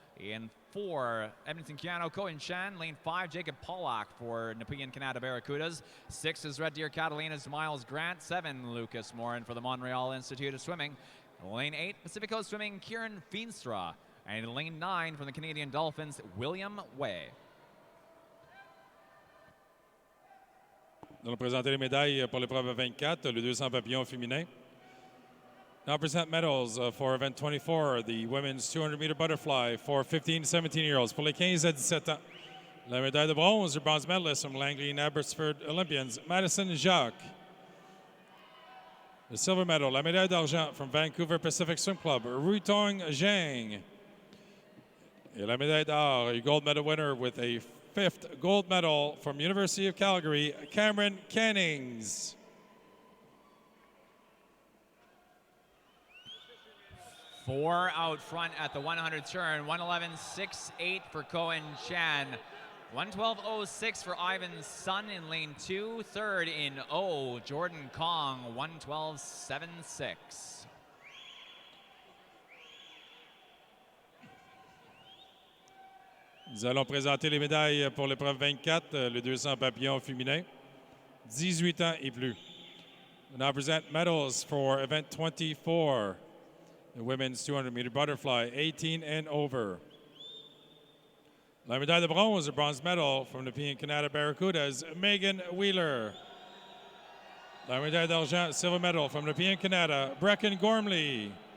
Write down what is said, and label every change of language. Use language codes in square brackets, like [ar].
[en] In 4, Edmonton Keanu, Cohen Shan. Lane 5, Jacob Pollack for Nepean Canada Barracudas. 6 is Red Deer Catalina's Miles Grant. 7, Lucas Morin for the Montreal Institute of Swimming. Lane 8, Pacific Coast Swimming, Kieran Feenstra. And in Lane 9, from the Canadian Dolphins, William Way. [fr] Nous allons présenter les médailles pour l'épreuve 24, le 200 papillons féminin. [en] Now present medals for event 24, the women's 200-meter butterfly for 15 to 17-year-olds. [fr] Pour les 15 à 17 ans, la médaille de bronze, [en] the bronze medalist from [fr] Langley and Abbotsford Olympians, Madison Jacques. [en] The silver medal, [fr] la médaille d'argent [en] from Vancouver Pacific Swim Club, Rutong Zhang. [fr] Et la médaille d'or, [en] a gold medal winner with a fifth gold medal from University of Calgary, Cameron Cannings. Four out front at the 100 turn, 111.68 for Cohen Chan. 112.06 for Ivan Sun in lane 2. Third in O, Jordan Kong, 112.76. [fr] Nous allons présenter les médailles pour l'épreuve 24, le 200 papillons féminin, 18 ans et plus. [en] We now present medals for event 24, the women's 200-meter butterfly, 18 and over. [fr] La médaille de bronze, [en] a bronze medal from the Canada Barracudas, Megan Wheeler. [fr] La médaille d'argent, [en] silver medal from the Canada, Brecken Gormley.